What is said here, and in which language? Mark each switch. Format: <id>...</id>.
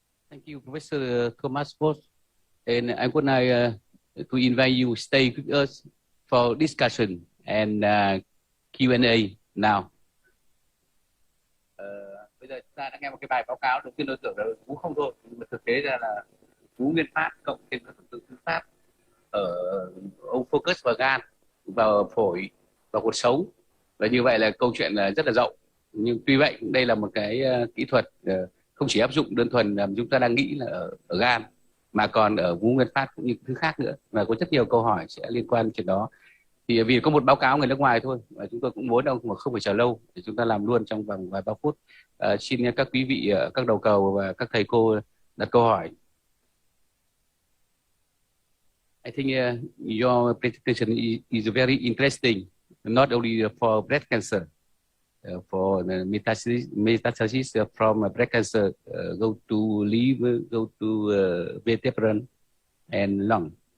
<en>Thank you, Professor Thomas Voss. And I would like to invite you to stay with us for discussion and Q&A now.</en> <vi>Bây giờ chúng ta đã nghe một cái bài báo cáo đầu tiên tôi tưởng là Phú không thôi, nhưng mà thực tế ra là Phú Nguyên Phát cộng thêm các phần tử thư pháp ở ông focus vào gan, vào phổi, vào cuộc sống, và như vậy là câu chuyện là rất là rộng. Nhưng tuy vậy đây là một cái kỹ thuật không chỉ áp dụng đơn thuần là chúng ta đang nghĩ là ở gan, mà còn ở Phú Nguyên Phát cũng như thứ khác nữa, và có rất nhiều câu hỏi sẽ liên quan chuyện đó. Thì vì có một báo cáo người nước ngoài thôi, và chúng tôi cũng muốn đâu mà không phải chờ lâu, để chúng ta làm luôn trong vòng vài ba phút. Xin các quý vị, các đầu cầu và các thầy cô đặt câu hỏi.</vi> <en>I think your presentation is very interesting, not only for breast cancer, for the metastasis from breast cancer, go to liver, go to vertebral and lung.</en>